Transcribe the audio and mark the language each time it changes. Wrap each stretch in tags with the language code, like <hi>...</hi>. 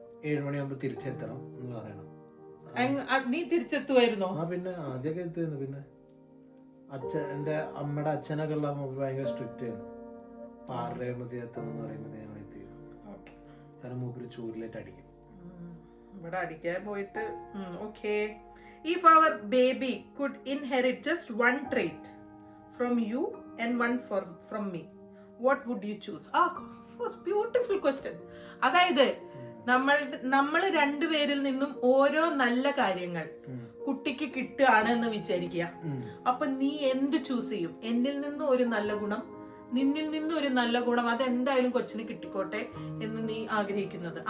<ml>7 മണിയാകുമ്പോ തിരിച്ചെത്തണം എന്ന് പറയണം. നീ തിരിച്ചെത്തുമായിരുന്നോ? പിന്നെ ആദ്യമൊക്കെ എത്തുമായിരുന്നു. പിന്നെ എന്റെ അമ്മയുടെ അച്ഛനൊക്കെ ഉള്ള ഭയങ്കര സ്ട്രിക്റ്റ് ആയിരുന്നു. 6:30 എത്തണം എന്ന് പറയുമ്പോൾ ഞങ്ങൾ എത്തിയിരുന്നു. കാരണം മൂപ്പര് ചൂരിലേറ്റ് അടിക്കും. ഇവിടെ അടിക്കാൻ പോയിട്ട്.</ml> <en>Okay, if our baby could inherit just one trait from you and one from me, what would you choose? Beautiful question.</en> <ml>അതായത് നമ്മൾ രണ്ടുപേരിൽ നിന്നും ഓരോ നല്ല കാര്യങ്ങൾ കുട്ടിക്ക് കിട്ടുകയാണെന്ന് വിചാരിക്കുക. അപ്പൊ നീ എന്ത് ചൂസ് ചെയ്യും? എന്നിൽ നിന്നും ഒരു നല്ല ഗുണം, നിന്നിൽ നിന്നും ഒരു നല്ല ഗുണം, അതെന്തായാലും കൊച്ചിന് കിട്ടിക്കോട്ടെ എന്ന് നീ ആഗ്രഹിക്കുന്നത്.</ml>